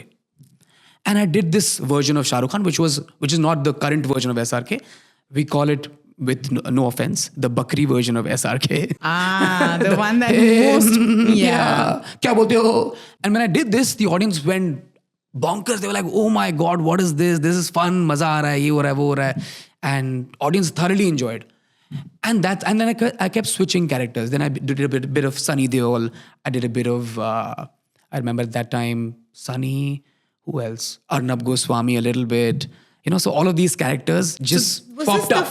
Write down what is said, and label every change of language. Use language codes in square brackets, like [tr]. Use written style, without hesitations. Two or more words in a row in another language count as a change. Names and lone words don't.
[en] And I did this version of Shah Rukh Khan, which is not the current version of SRK. We call it, with no offense, the Bakri version of SRK. Ah, the one that most, yeah. [hi] Kya bolte ho? [en] And when I did this, the audience went bonkers. They were like, oh my God, what is this? This is fun. [hi] Maza aa raha hai, ye ho raha hai, wo ho raha hai. [en] And audience thoroughly enjoyed. And then I kept switching characters. Then I did a bit of Sunny Deol. I did a bit of, I remember at that time, Sunny, who else? Arnab Goswami a little bit. So all of these characters just popped up.